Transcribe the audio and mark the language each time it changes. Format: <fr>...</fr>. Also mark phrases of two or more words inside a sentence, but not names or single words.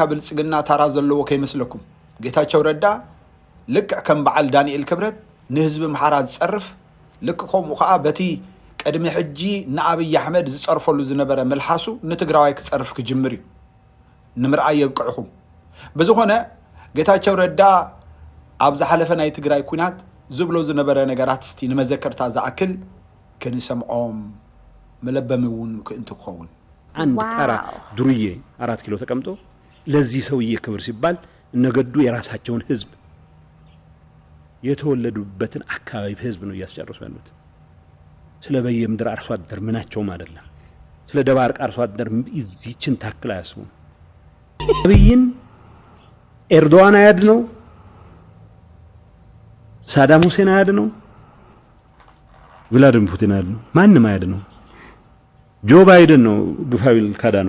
<ti>ብልፅግና ታራ ዘለዎ ከይመስለኩም ጌታቸው ረዳ ልክዕ ከም በዓል ዳንኤል ክብረት ንህዝቢ ኣምሓራ ዝፀርፍ ልክዕ ከምኡ ከዓ በቲ ቀድሚ ሕጂ ንአብይ አሕመድ ዝፀርፈሉ ዝነበረ መልሓሱ ንትግራዋይ ክፀርፍ ክጅምር እዩ ንምርኣይ የብቅዕኹም በዝኾነ ጌታቸው ረዳ ኣብ ዝሓለፈ ናይ ትግራይ ኩናት ዝብሎ ዝነበረ ነገራት እስቲ ንመዘከርታ ዝኣክል ክንሰምዖም መለበሚ እውን ክእንቲ ክኸውን</ti> <am>አንድ ተራ ዱርዬ 4 ኪሎ ተቀምጦ ለዚህ ሰውዬ ክብር ሲባል እነገዱ የራሳቸውን ህዝብ የተወለዱበትን አካባቢ ህዝብ ነው እያስጨርሱ ያሉት ስለ በየምድር አርሶ አደር ምናቸውም አይደለም ስለ ደባርቅ አርሶ አደር እዚችን ታክል አያስቡ አብይን ኤርዶዋን አያድነው ሳዳም ሁሴን አያድነው ቭላድሚር ፑቲን አያድነው ማንም አያድነው ጆ ባይደን ነው ግፋዊል ካዳ ነው</am>